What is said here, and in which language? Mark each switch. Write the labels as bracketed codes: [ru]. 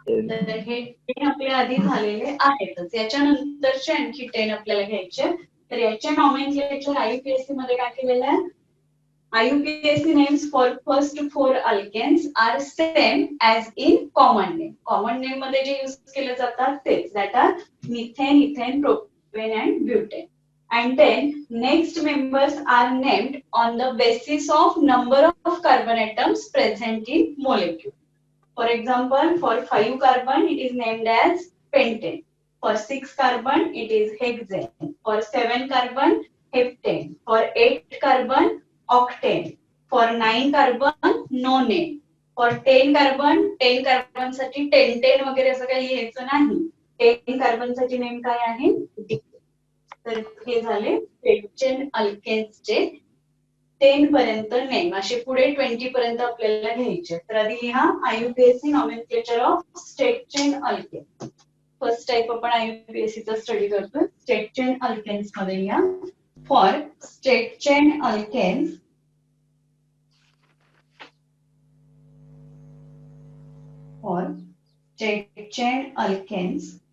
[mr] तर हे 10 आपल्या आधी झालेले आहेतच. याच्यानंतरचे आणखी 10 आपल्याला घ्यायचे. तर याच्या नॉमेनक्लेचर IUPAC मध्ये काय केलेलं आहे? [en] IUPAC names for first 4 alkanes are same as in common name. [mr] Common name मध्ये जे यूज केले जातात तेच. [en] That are methane, ethane, propane and butane. and then next members are named on the basis of number of carbon atoms present in molecule. For example, for 5 carbon it is named as pentane. For 6 carbon it is hexane. For 7 carbon heptane. For 8 carbon octane. For 9 carbon nonane. For 10 carbon [mr] साठी 10 वगैरे असं काही लिहायचं नाही. 10 carbon साठी name काय आहे? तर हे झाले स्टेट चेन अल्केन्सचे 10 पर्यंत नेम. असे पुढे 20 पर्यंत आपल्याला घ्यायचे. तर आधी लिहा आययुपीएसी nomenclature of state chain alkane. First type आपण आययुपीएसी चा स्टडी करतोय. स्टेट चेन अल्केन्स मध्ये लिहा for state chain alkanes [en] for state chain alkanes